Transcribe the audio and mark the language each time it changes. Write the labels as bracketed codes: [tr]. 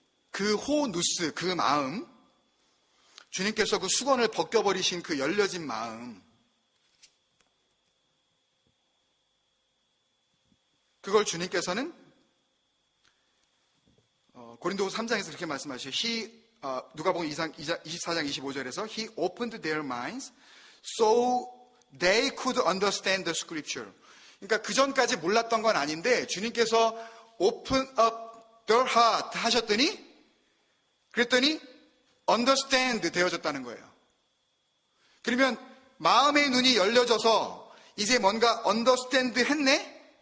[ko] 그 호누스, 그 마음, 주님께서 그 수건을 벗겨버리신 그 열려진 마음, 그걸 주님께서는 고린도후서 3장에서 그렇게 말씀하시죠. 누가복음 24장 25절에서 [en] He opened their minds so they could understand the scripture. [ko] 그러니까 그 전까지 몰랐던 건 아닌데 주님께서 [en] open up their heart [ko] 하셨더니, 그랬더니 understand 되어졌다는 거예요. 그러면 마음의 눈이 열려져서 이제 뭔가 understand 했네?